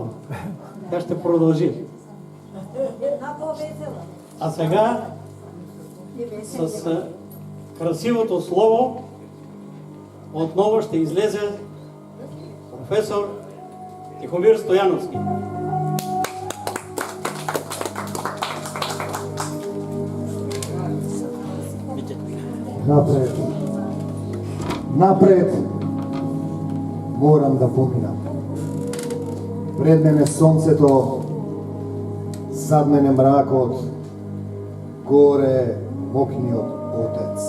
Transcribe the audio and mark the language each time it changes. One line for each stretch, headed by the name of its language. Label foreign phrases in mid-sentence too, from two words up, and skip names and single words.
Bulgarian: Тя ще продължи. А сега с красивото слово отново ще излезе професор Тихомир Стояновски. Напред.
Macedonian: Напред. Морам да поминам. Пред мене сонцето, зад мене мракот, горе мокниот Отец.